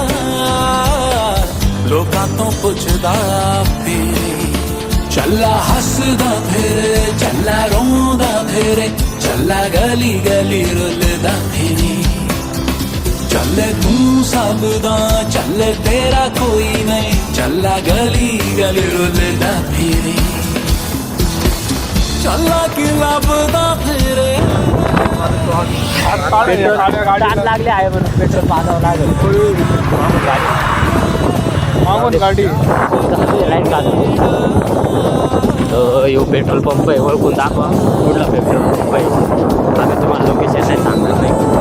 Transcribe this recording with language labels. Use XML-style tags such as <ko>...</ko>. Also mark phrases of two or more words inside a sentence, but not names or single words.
<pa>ਲੋਕਾਂ ਤੋਂ ਪੁੱਛਦਾ ਫਿਰੇ ਚੱਲਾ ਹੱਸਦਾ ਫਿਰੇ ਚੱਲਾ ਰੋਂਦਾ ਫਿਰੇ ਚੱਲਾ ਗਲੀ ਗਲੀ ਰੁੱਲਦਾ ਫਿਰੇ ਚੱਲੇ ਤੂੰ ਸਭ ਦਾ ਚੱਲੇ ਤੇਰਾ ਕੋਈ ਨਹੀਂ ਚੱਲਾ ਗਲੀ ਗਲੀ ਰੁੱਲਦਾ ਫਿਰੇ ਚੱਲਾ ਕੀ ਲੱਭਦਾ ਫਿਰੇ</pa> <mr>ताण लागले आहे म्हणून पेट्रोल पाहावं लागेल गाडी लाईट काढतो यो पेट्रोल पंप आहे ओळखून दाखवा कुठला पेट्रोल पंप आहे आम्ही तुम्हाला लोकेशन नाही सांगणार नाही</mr>